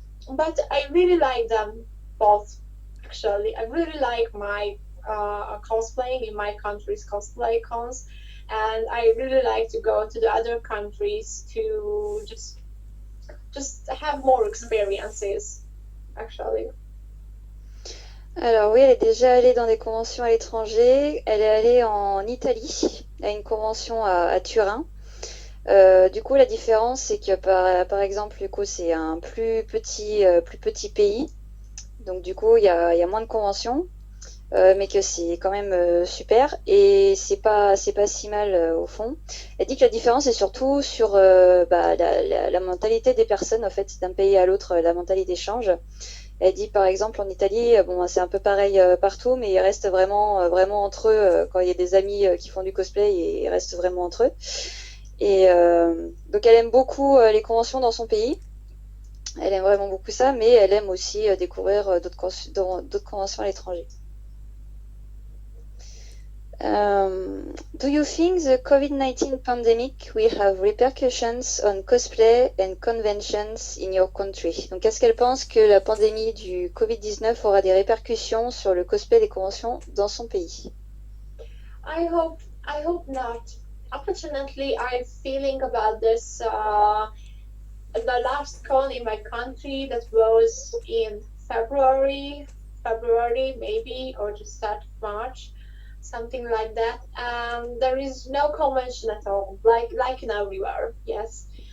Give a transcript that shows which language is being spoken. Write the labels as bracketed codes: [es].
[en] But I really like them both. Actually, I really like my cosplaying in my country's cosplay cons, and I really like to go to the other countries to just have more experiences. Actually. [fr] Alors oui, elle est déjà allée dans des conventions à l'étranger. Elle est allée en Italie, à une convention à Turin. Du coup, la différence, c'est que par exemple, du coup, c'est un plus petit pays. Donc du coup, il y a moins de conventions, mais que c'est quand même super. Et c'est pas si mal au fond. Elle dit que la différence est surtout sur la mentalité des personnes. En fait, d'un pays à l'autre, la mentalité change. Elle dit par exemple en Italie, bon c'est un peu pareil partout, mais ils restent vraiment entre eux quand il y a des amis qui font du cosplay, et ils restent vraiment entre eux. Et donc elle aime beaucoup les conventions dans son pays. Elle aime vraiment beaucoup ça, mais elle aime aussi découvrir d'autres conventions à l'étranger. [en] Do you think the COVID-19 pandemic will have repercussions on cosplay and conventions in your country? [fr] Donc, est-ce qu'elle pense que la pandémie du COVID-19 aura des répercussions sur le cosplay et les conventions dans son pays? [en] I hope not. Unfortunately, I'm feeling about this. The last con in my country that was in February maybe, or just start of March, something like that. And there is no convention at all, like in everywhere. Yes.